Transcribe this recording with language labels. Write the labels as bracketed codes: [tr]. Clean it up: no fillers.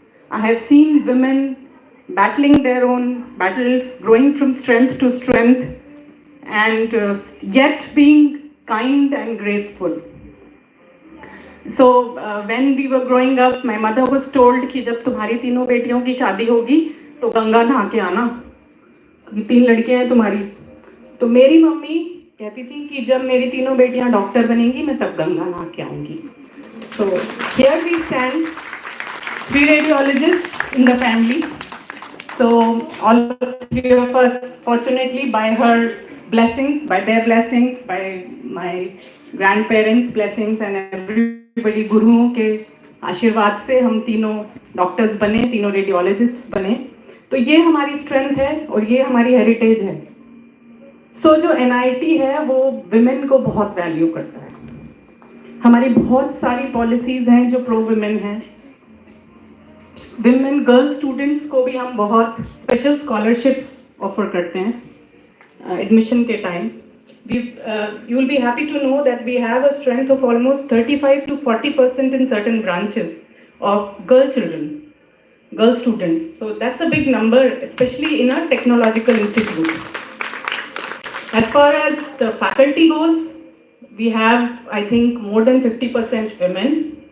[en] I have seen women battling their own battles, growing from strength to strength, and yet being kind and graceful. So when we were growing up, my mother was told [hi] कि जब तुम्हारी तीनों बेटियों की शादी होगी तो गंगा नहा के आना, तीन लड़कियां हैं तुम्हारी. तो मेरी मम्मी कहती थी कि जब मेरी तीनों बेटियां डॉक्टर बनेंगी मैं तब गंगा नहा के आऊंगी. [en] So here we stand, three radiologists in the family. So all three of us, fortunately, by her blessings, by their blessings, by my grandparents' blessings and everybody, [hi] गुरुओं के आशीर्वाद से हम तीनों डॉक्टर्स बने, तीनों रेडियोलॉजिस्ट बने. तो ये हमारी स्ट्रेंथ है और ये हमारी हेरिटेज है. सो जो NIT है वो विमेन को बहुत वैल्यू करता है. हमारी बहुत सारी पॉलिसीज हैं जो प्रो विमेन हैं. विमेन गर्ल स्टूडेंट्स को भी हम बहुत स्पेशल स्कॉलरशिप्स ऑफर करते हैं एडमिशन के time. [en] You will be happy to know that we have a strength of almost 35 to 40% in certain branches of girl children, girl students. So that's a big number, especially in a technological institute. As far as the faculty goes, we have, I think, more than 50% women.